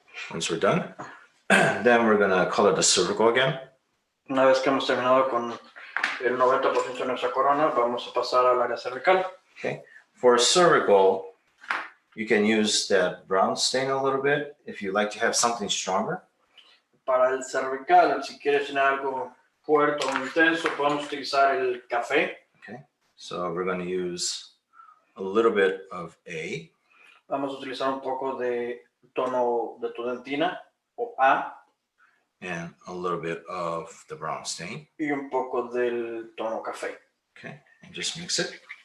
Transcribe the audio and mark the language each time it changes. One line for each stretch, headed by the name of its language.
English: once we're done, then we're gonna color the cervical again.
Spanish: Una vez que hemos terminado con el 90% de nuestra corona, vamos a pasar al área cervical.
English: Okay, for cervical, you can use that brown stain a little bit if you like to have something stronger.
Spanish: Para el cervical, si quieres tener algo fuerte o intenso, podemos utilizar el café.
English: Okay, so we're going to use a little bit of A.
Spanish: Vamos a utilizar un poco de tono de tu dentina, o A.
English: And a little bit of the brown stain.
Spanish: Y un poco del tono café.
English: Okay, and just mix it.